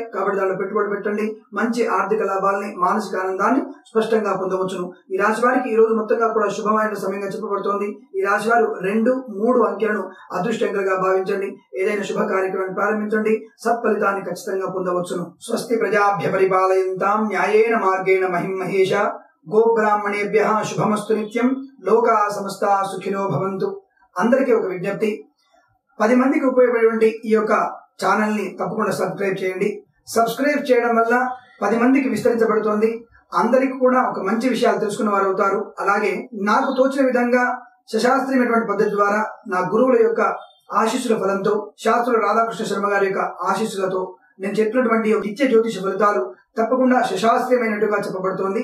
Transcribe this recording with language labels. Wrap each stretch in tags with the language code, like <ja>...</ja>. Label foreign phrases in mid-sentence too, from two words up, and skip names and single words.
<te>కాబట్టి దానిలో పెట్టుబడి పెట్టండి. మంచి ఆర్థిక లాభాలని, మానసిక ఆనందాన్ని స్పష్టంగా పొందవచ్చును. ఈ రాశి వారికి ఈ రోజు మొత్తంగా కూడా శుభమైన సమయంగా చెప్పబడుతోంది. ఈ రాశి వారు 2, 3 అంకెలను అదృష్టంగా భావించండి. ఏదైనా శుభ కార్యక్రమాన్ని ప్రారంభించండి. సత్ఫలితాన్ని ఖచ్చితంగా పొందవచ్చును.</te> <sa>స్వస్తి ప్రజాభ్య పరిపాలయంతాం న్యాయేన మార్గేణ మహిం మహేష. గోబ్రాహ్మణేభ్యః శుభమస్తు నిత్యం. లోకా సమస్తా సుఖినో భవంతు.</sa> <te>అందరికీ ఒక విజ్ఞప్తి, 10 మందికి ఉపయోగపడేటువంటి ఈ యొక్క ఛానల్ ని తప్పకుండా సబ్స్క్రైబ్ చేయండి. సబ్స్క్రైబ్ చేయడం వల్ల 10 మందికి విస్తరించబడుతోంది. అందరికీ కూడా ఒక మంచి విషయాలు తెలుసుకున్న వారు అవుతారు. అలాగే నాకు తోచిన విధంగా సశాస్త్రీయమైనటువంటి పద్ధతి ద్వారా నా గురువుల యొక్క ఆశీస్సుల ఫలంతో, శాస్త్రుల రాధాకృష్ణ శర్మ గారి యొక్క ఆశీస్సులతో నేను చెప్పినటువంటి నిత్య జ్యోతిష ఫలితాలు తప్పకుండా సుశాస్త్రీయమైనట్టుగా చెప్పబడుతోంది.</te>